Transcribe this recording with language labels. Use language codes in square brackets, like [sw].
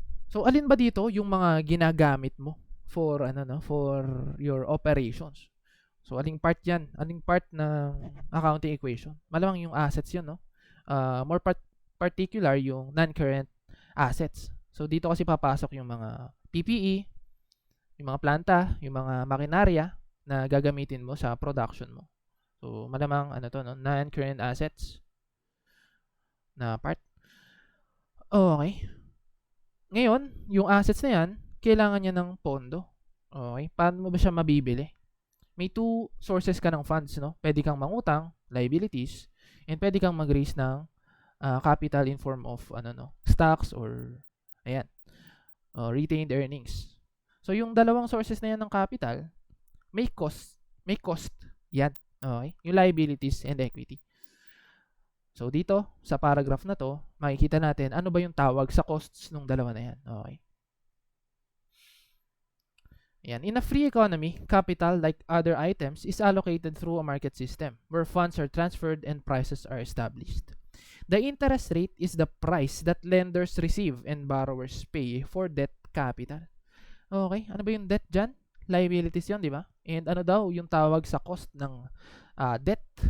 [tl] So, alin ba dito yung mga ginagamit mo [en] for for your operations? [tl] So, aling part yan? Aling part ng accounting equation? Malamang yung assets yun, no? [en] More particular yung non-current assets. [tl] So, dito kasi papasok yung mga PPE, yung mga planta, yung mga makinarya na gagamitin mo sa production mo. So, malamang ano to, no? [en] Non-current assets na part. Okay. [tl] Ngayon, yung assets na yan, kailangan niya ng pondo. Okay. Paano mo ba siya mabibili? May two sources ka ng funds, no? Pwede kang mangutang, liabilities, and pwede kang mag-raise ng capital [en] in form of stocks [tl] or ayan, retained earnings. So yung dalawang sources na yan ng capital, may cost yan. Okay? Yung [en] liabilities and equity. [tl] So dito sa paragraph na to, makikita natin ano ba yung tawag sa costs ng dalawa na yan. Okay? Yan. [en] In a free economy, capital, like other items, is allocated through a market system where funds are transferred and prices are established. The interest rate is the price that lenders receive and borrowers pay for debt capital. [tl] Okay, ano ba yung debt dyan? Liabilities yun, di ba? And ano daw yung tawag sa cost ng debt?